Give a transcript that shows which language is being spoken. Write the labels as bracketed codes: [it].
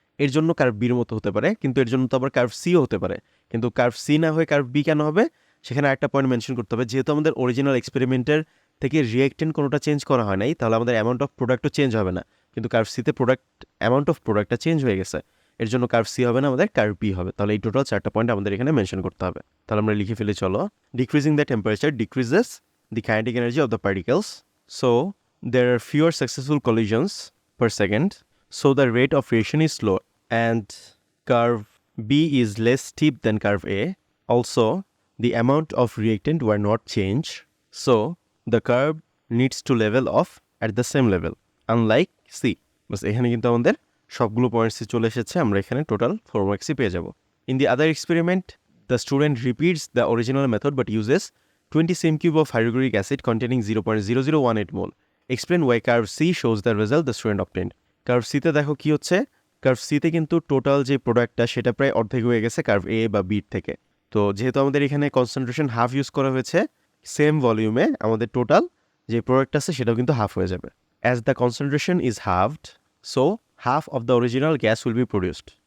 [bn] এর জন্য কার্ভ বির মতো হতে পারে, কিন্তু এর জন্য তো আবার কার্ভ সিও হতে পারে। কিন্তু কার্ভ সি না হয়ে কার্ভ বি কেন হবে, সেখানে আরেকটা পয়েন্ট মেনশন করতে হবে, যেহেতু আমাদের অরিজিনাল এক্সপেরিমেন্টের থেকে রিয়েক্টেন্ট কোনোটা চেঞ্জ করা হয় নাই, তাহলে আমাদের অ্যামাউন্ট অফ প্রোডাক্টও চেঞ্জ হবে না, কিন্তু কার্ভ সিতে অ্যামাউন্ট অফ প্রোডাক্টটা চেঞ্জ হয়ে গেছে, এর জন্য কার্ভ সি হবে না, আমাদের কার্ভ বি হবে। তাহলে এই টোটাল 4টা পয়েন্ট আমাদের এখানে মেনশন করতে হবে। তাহলে আমরা লিখে ফেলি, চলো। [en] Decreasing the temperature decreases the kinetic energy of the particles, so there are fewer successful collisions per second, so the rate of reaction is slow, and curve B is less steep than curve A. Also, the amount of reactant were not changed, so the curve needs to level off at the same level, unlike C. [bn] বাস এখানে কিন্তু আমাদের সবগুলো পয়েন্টসই চলে এসেছে, আমরা এখানে total 4 মার্কসই পেয়ে যাব। [en] In the other experiment, the student repeats the original method but uses 20 cm cube of hydrochloric acid containing 0.0018 mole. Explain why curve C shows the result the student obtained. [bn] Curve সিতে দেখো কি হচ্ছে, curve সিতে কিন্তু total যে প্রোডাক্টটা সেটা প্রায় অর্ধেক হয়ে গেছে কার্ভ এ বা বির থেকে। তো যেহেতু আমাদের এখানে কনসেন্ট্রেশন হাফ ইউজ করা হয়েছে, সেম ভলিউমে আমাদের টোটাল যে প্রোডাক্ট আছে সেটাও কিন্তু হাফ হয়ে যাবে। [en] As the concentration is halved, so half of the original gas will be produced.